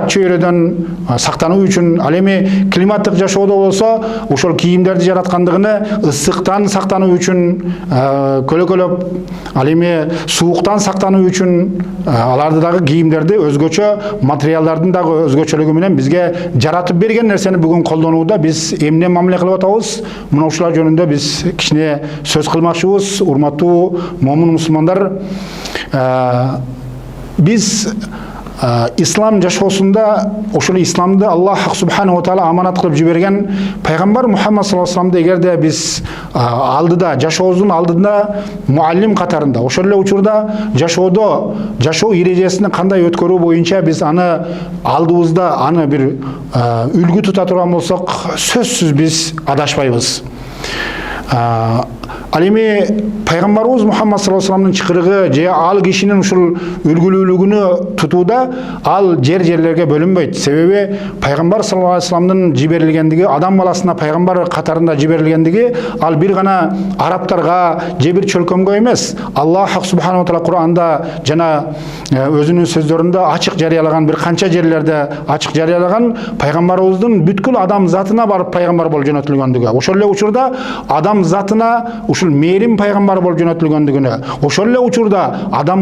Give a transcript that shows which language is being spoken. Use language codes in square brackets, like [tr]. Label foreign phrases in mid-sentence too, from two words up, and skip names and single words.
[ky] чөйрөдөн сактануу үчүн, ал эми климаттык жашоодо болсо ошол кийимдерди жараткандыгыны ысыктан сактануу үчүн, көлөкөлөп, ал эми сууктан сактануу үчүн аларды дагы кийимдерди өзгөчө материалдардын дагы өзгөчөлүгү менен бизге жаратып берген нерсени бүгүн колдонууда биз эмне мамиле кылып атабыз? Мына ушулар жөнүндө биз кичине сөз кылмакчыбыз. Урматтуу момун мусулмандар, биз ислам жашоосунда ошол исламды Аллах [ar] سبحانه وتعالى [ky] аманат кылып жиберген пайгамбар Мухаммад [ar] صلى الله عليه وسلم [ky] эгерде биз алдыда, жашообуздун алдында муаллим катарында, ошол эле учурда жашоо эрежесин кандай өткөрүү боюнча биз аны алдыбызда аны бир үлгү тута турган болсок, сөзсүз биз адашпайбыз. Ал эми пайгамбарыбыз Мухаммад [ar] صلى الله عليه وسلم [ky] чакырыгы же ал кишинин ушул үлгүлүүлүгүнү тутууда ал жерлерге бөлүнбөйт. Себеби пайгамбар [ar] صلى الله عليه وسلم [ky] жиберилгендиги, адам баласына пайгамбар катарында жиберилгендиги ал бир гана арабтарга же бир чөлкөмгө эмес. Аллах [ar] سبحانه وتعالى [ky] Кур'анда жана өзүнүн сөздөрүндө ачык жарыялаган, бир канча жерлерде ачык жарыялаган пайгамбарыбыздын бүткүл адам затына барып пайгамбар болуп жөнөтүлгөндүгү. Ошол эле учурда адам затына ушул мээрим пайгамбар болуп жөнөтүлгөндүгүнө, ошол эле учурда адам